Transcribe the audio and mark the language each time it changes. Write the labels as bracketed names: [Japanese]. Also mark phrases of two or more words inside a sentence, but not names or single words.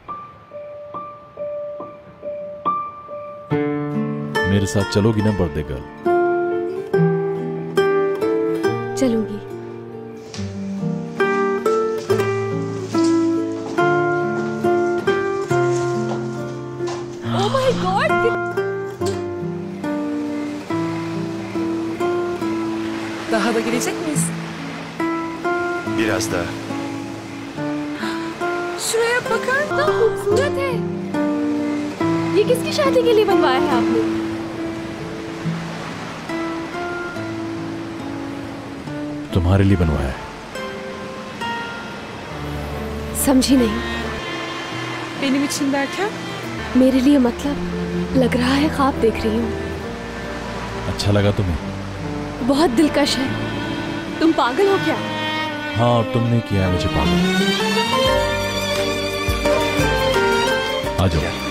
[Hindi] मेरे साथ चलोगी ना [English] birthday girl? चलूंगी। oh my god! [Turkish] Daha da gelecek miyiz? Biraz daha. Şuraya bakar [Hindi] कितना खूबसूरत है। ये किसकी शादी के लिए बनवाया है आपने? तुम्हारे लिए बनवाया है। समझी नहीं। [Turkish] Benim için derken? [Hindi] मेरे लिए मतलब लग रहा है ख्वाब देख रही हूँ। अच्छा लगा तुम्हें? बहुत दिलकश है। तुम पागल हो क्या? हाँ, और तुमने किया है मुझे पागल। आ जाओ।